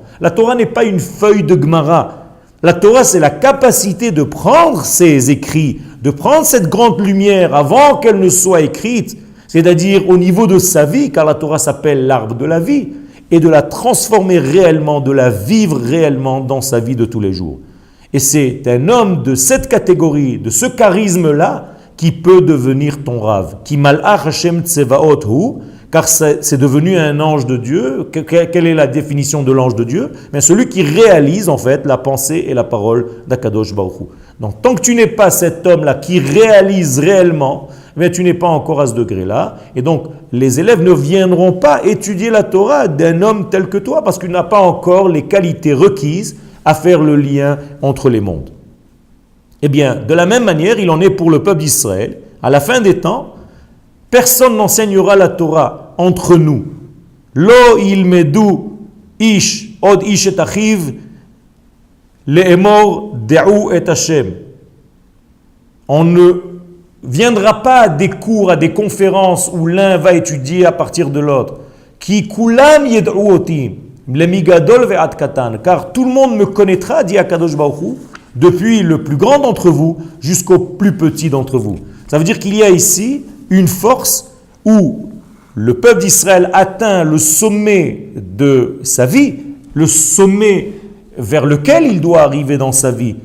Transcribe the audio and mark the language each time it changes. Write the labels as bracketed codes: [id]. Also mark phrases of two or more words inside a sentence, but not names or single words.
[fr] La Torah n'est pas une feuille de Gemara. La Torah, c'est la capacité de prendre ces écrits, de prendre cette grande lumière avant qu'elle ne soit écrite, c'est-à-dire au niveau de sa vie, car la Torah s'appelle l'arbre de la vie, et de la transformer réellement, de la vivre réellement dans sa vie de tous les jours. Et c'est un homme de cette catégorie, de ce charisme-là, qui peut devenir ton rave. [he] כי מלאך השם צבאות הוא, [fr] car c'est devenu un ange de Dieu. Quelle est la définition de l'ange de Dieu? Mais celui qui réalise en fait la pensée et la parole d' [he] הקדוש ברוך הוא. [fr] Donc tant que tu n'es pas cet homme-là qui réalise réellement, mais tu n'es pas encore à ce degré-là. Et donc les élèves ne viendront pas étudier la Torah d'un homme tel que toi, parce qu'il n'a pas encore les qualités requises à faire le lien entre les mondes. Eh bien, de la même manière, il en est pour le peuple d'Israël. À la fin des temps, personne n'enseignera la Torah entre nous. [he] לא ילמדו איש עוד איש את אחיו לאמר דעו את השם. [fr] On ne viendra pas à des cours, à des conférences où l'un va étudier à partir de l'autre. [he] כי כולם ידעו אותי למגדולם ועד קטנם. [fr] Car tout le monde me connaîtra, dit [he] הקדוש ברוך הוא, [fr] depuis le plus grand d'entre vous jusqu'au plus petit d'entre vous. Ça veut dire qu'il y a ici une force où le peuple d'Israël atteint le sommet de sa vie, le sommet vers lequel il doit arriver dans sa vie.